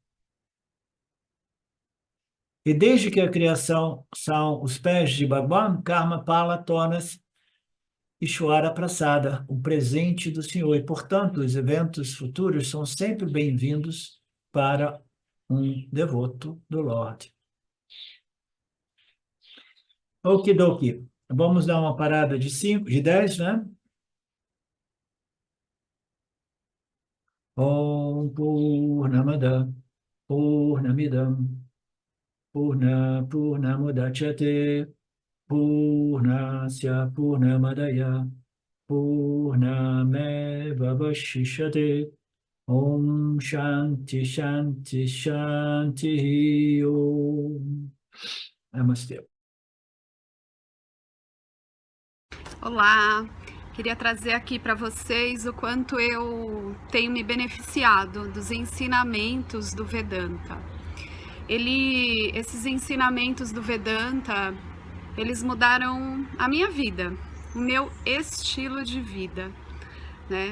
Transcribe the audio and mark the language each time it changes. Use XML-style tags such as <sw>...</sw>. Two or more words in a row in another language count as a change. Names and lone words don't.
<pt>E desde que a criação são os pés de Bhagwan,</pt> <sa>karma pala</sa> <pt>torna-se</pt> <sa>Ishvara Prasada,</sa> <pt>o presente do Senhor. E, portanto, os eventos futuros são sempre bem-vindos para um devoto do Lorde. Okidoki. Vamos dar uma parada de 5, de 10, né?</pt> <sa>Om Purnamada Purnamidam Purnamudachyate Purnasya Purnamadaya Purnameva Vashishyate Om Shanti Shanti Shanti Om.</sa> <pt>Namastê. Olá, queria trazer aqui para vocês o quanto eu tenho me beneficiado dos ensinamentos do Vedanta. Esses ensinamentos do Vedanta, eles mudaram a minha vida, o meu estilo de vida, né?</pt>